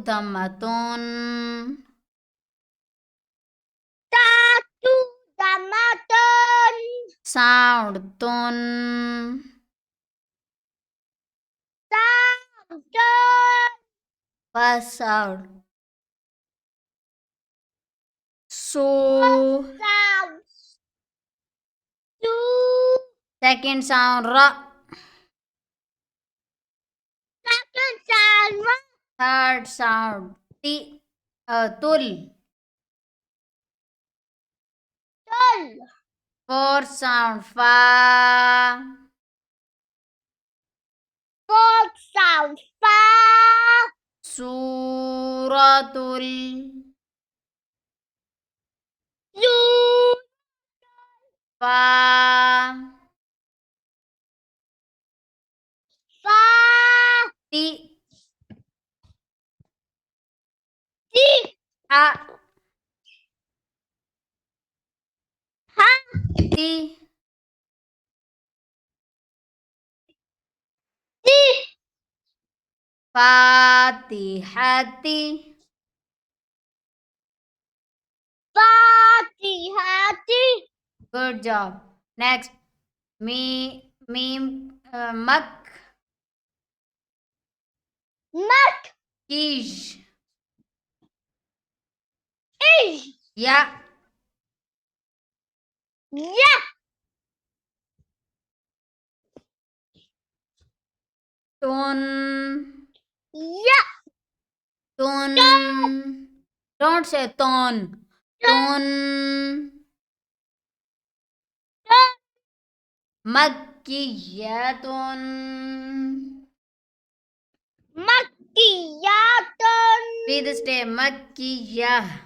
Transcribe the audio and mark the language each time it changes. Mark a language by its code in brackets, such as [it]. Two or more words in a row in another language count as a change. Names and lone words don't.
[ar] Dhammatun. Tatu. Damaton. [en] Sound. Tun. Sound. First sound. So. Sound. Two. Second sound. Ra. Second sound. Third sound. [ar] Ti. Tul. Tul. [en] Fourth sound. Fa. Fourth sound. [ar] Fa. Suratul. Zu. Fa. Fa. Ti. Ti. Ha. Ha. Ti. Ti. Fatihati. Fatihati. [en] Good job. Next. [ar] Mim. Mak. Mak. Kij. Ish. Ya. Ya. Tun. Ya. Tun. [en] Don't say ton. [ar] Tun. Makkiyatun. Makkiyatun. [en] Please stay. Makkiyah.